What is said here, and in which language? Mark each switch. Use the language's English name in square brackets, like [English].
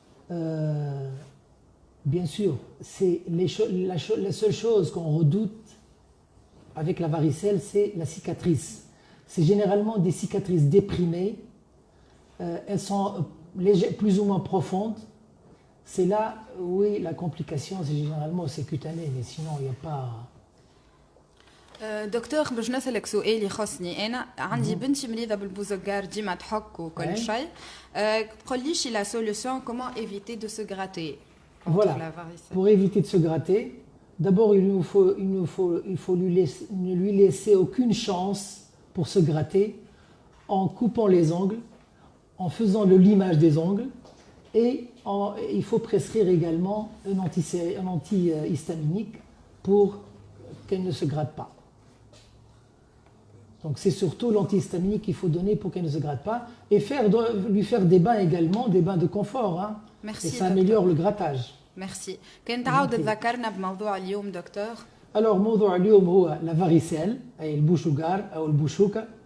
[French] Bien sûr, c'est la seule chose qu'on redoute avec la varicelle, c'est la cicatrice. C'est généralement des cicatrices déprimées. Elles sont plus ou moins profondes. c'est là où est la complication, c'est généralement c'est cutané, mais sinon il n'y a pas... [Arabic] دكتور باش نسألك سؤال يخصني أنا عندي بنتي مريضة بالبوزغار ديما تحك وكل شيء قول ليش [French] la solution comment éviter de se gratter contre la varicelle. Pour éviter de se gratter, d'abord il faut ne lui laisser aucune chance pour se gratter en coupant les ongles, en faisant le limage des ongles et il faut prescrire également un antihistaminique pour qu'elle ne se gratte pas. Donc c'est surtout l'antihistaminique qu'il faut donner pour qu'elle ne se gratte pas et lui faire des bains également, des bains de confort. Hein, Merci, et ça améliore le grattage. Merci. [Arabic] كنت عاود تذكرنا بموضوع اليوم دكتور. Alors موضوع اليوم هو [French] la varicelle [Arabic] أي البوشوغار أو البوشوكة.